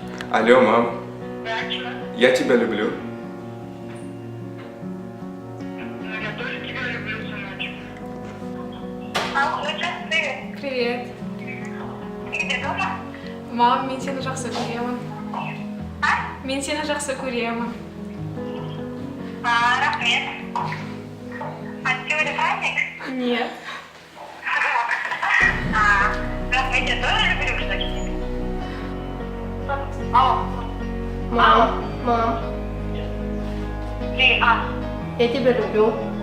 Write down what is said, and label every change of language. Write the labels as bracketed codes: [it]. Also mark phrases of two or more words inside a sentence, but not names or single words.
[ru] Алло, мам, Да, чё? я тебя люблю. Ну, я тоже тебя люблю, сыночек. Алло, это ты? Привет. Ты где дома? Мам, [kk] мен сені жақсы көремін. [ru] А? [kk] Мен сені жақсы көремін. Рахмет. [ru] А сегодня праздник? Нет. Рахмет, я тоже люблю, кстати. Алло. Мам, Ты, я тебя люблю.